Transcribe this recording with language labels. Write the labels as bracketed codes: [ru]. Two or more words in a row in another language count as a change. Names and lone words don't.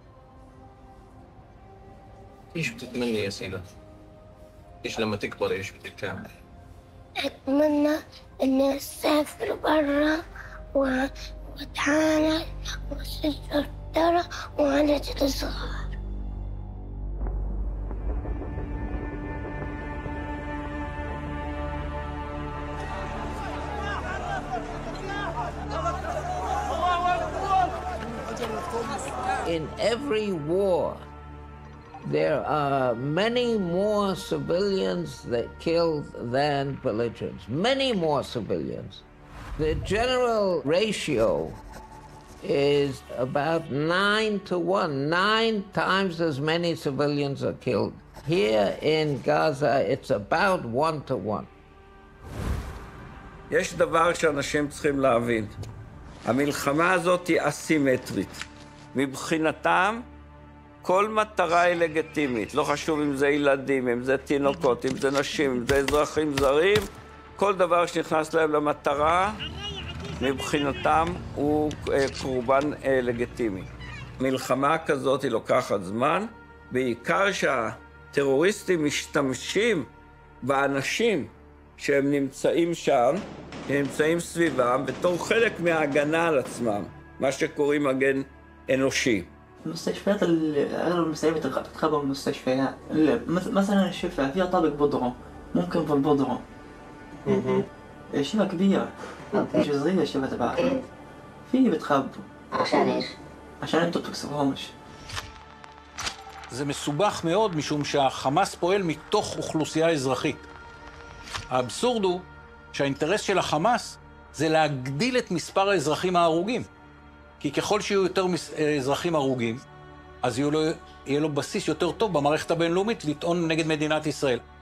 [ar] ايش بتتمني يا سيدة؟ ايش لما تكبر ايش بدك تعمل؟ أتمنى إني أسافر برا وأتعالج وأصير دكتورة وأعالج الصغار. [en] In every war, there are many more civilians that killed than belligerents. Many more civilians. The general ratio is about 9-to-1. 9 times as many civilians are killed. Here in Gaza, it's about 1-to-1. [he] יש דבר שאנשים צריכים להבין. המלחמה הזאת היא אסימטרית. מבחינתם, כל מטרה היא לגיטימית. לא חשוב אם זה ילדים, אם זה תינוקות, אם זה נשים, אם זה אזרחים זרים. כל דבר שנכנס להם למטרה, מבחינתם הוא קורבן לגיטימי. מלחמה כזאת היא לוקחת זמן, בעיקר שהטרוריסטים משתמשים באנשים שהם נמצאים שם, נמצאים סביבם, בתור חלק מההגנה על עצמם, מה שקוראים מגן אנושי. [ar] المستشفيات أغلب المستشفيات تتخبى بالمستشفيات. مثلا الشفا فيها طابق بودرة، ممكن في البودرة. شبكة كبيرة، مش صغيرة الشبكة تبعها. في بتخبوا. عشان ايش؟ عشان انتوا بتكسروهمش. [he] זה מסובך מאוד משום שהחמאס פועל מתוך אוכלוסייה אזרחית. האבסורד הוא שהאינטרס של החמאס זה להגדיל את מספר האזרחים ההרוגים. כי ככל שיהיו יותר אזרחים הרוגים, אז יהיה לו בסיס יותר טוב במערכת הבינלאומית לטעון נגד מדינת ישראל.